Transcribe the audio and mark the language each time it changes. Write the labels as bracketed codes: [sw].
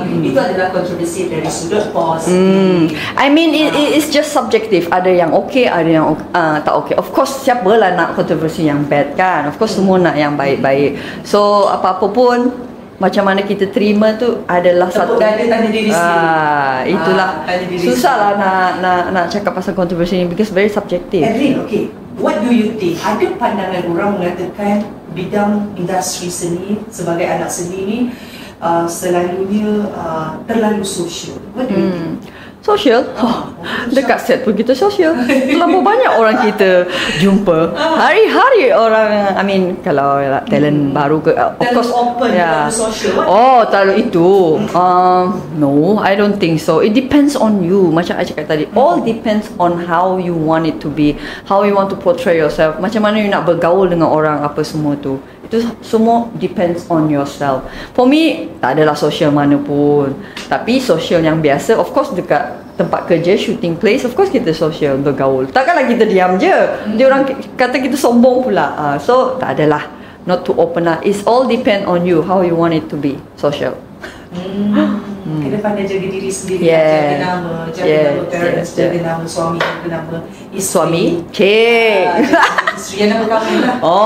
[ms] Itu adalah kontroversi dari sudut pos. [en] I mean it's just subjective. [ms] Ada yang okay, ada yang tak okay. Of course siapa lah nak kontroversi yang bad kan? Of course semua nak yang baik-baik. So apa-apa pun, macam mana kita terima tu adalah tepuk dada tanda diri sendiri. Itulah susahlah nak cakap pasal kontroversi ni [en] because very subjective. Edlin, okay, what do you think? [ms] Ada pandangan orang mengatakan bidang industri seni sebagai anak seni ni selalunya terlalu sosial? [en] What do you think? [ms] Sosial? Dekat set pun kita sosial. Terlalu banyak orang kita jumpa. Hari-hari orang, kalau talent baru ke, of course. Open, terlalu social. Terlalu itu. [en] No, I don't think so. It depends on you. [ms] Macam I cakap tadi, [en] all depends on how you want it to be, how you want to portray yourself. [ms] Macam mana you nak bergaul dengan orang, apa semua tu. Itu semua [en] depends on yourself. For me, [ms] tak adalah social mana pun. Tapi social yang biasa, of course dekat tempat kerja, shooting place, of course kita social, bergaul. Takkanlah kita diam je. Dia orang kata kita sombong pula. So, tak adalah. [en] Not to open up. It's all depend on you, how you want it to be social. [ms] Kena pandai jaga diri sendiri, jaga nama, nama parents, jaga nama suami, jaga nama isteri. Suami? Cik. Isteri yang nama kamu lah.